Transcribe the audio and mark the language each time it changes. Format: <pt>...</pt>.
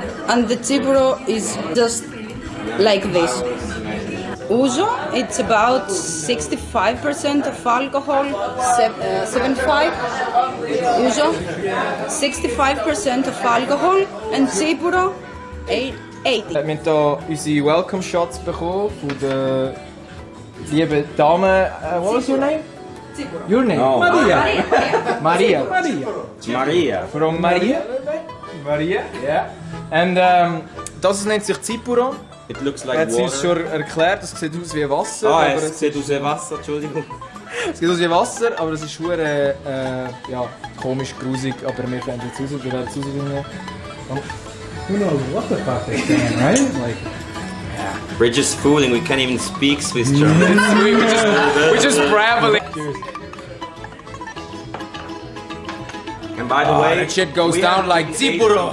<en>And the tsipuro is just like this. Ouzo, it's about 65% of alcohol, 75. Ouzo, 65% of alcohol, and Tsipuro, 80.</en> <de>Wir haben hier unsere Welcome Shots bekommen von der lieben Dame.</de> <en>What was your name? Tsipuro. Your name? Oh. Maria. Maria. Maria. From Maria? Maria, yeah.</en> <de>Und das nennt sich Tsipuro.</de> <en>It looks like</en> <de>Hat sie</de> <en>water.</en> <de>uns schon erklärt, das sieht aus wie Wasser. Ah, aber es sieht aus wie Wasser, Entschuldigung. Es sieht aus wie Wasser, aber es ist schon ja, komisch, grusig. Aber wir werden jetzt raus, wir werden jetzt rausfinden.</de> <en>Who knows what the fuck they're saying, right? Like, We're just fooling, we can't even speak Swiss German. We're just brabbling. And by the way, that shit goes down like Tsipuro.</en>